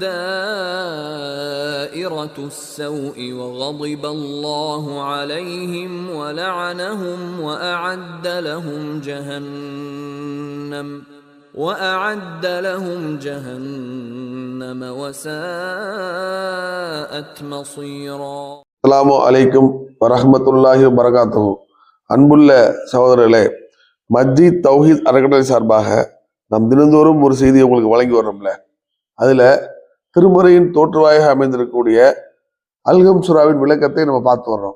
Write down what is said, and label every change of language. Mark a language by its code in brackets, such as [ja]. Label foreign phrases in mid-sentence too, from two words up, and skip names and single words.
[ar] دائرة السوء وغضب الله عليهم ولعنهم وأعد لهم جهنم وساءت مصيرا. السلام عليكم ورحمة الله وبركاته. [ta] அன்புள்ள சகோதரர்களே, மஸ்ஜித் தௌஹீத் அறக்கட்டளை சார்பாக நாம் தினந்தோறும் ஒரு செய்தியை உங்களுக்கு வழங்கி வர்றோம்ல, அதுல திருமறையின் தோற்றுவாயாக அமைந்திருக்கக்கூடிய அல்கம் சூராவின் விளக்கத்தை நம்ம பார்த்து வர்றோம்.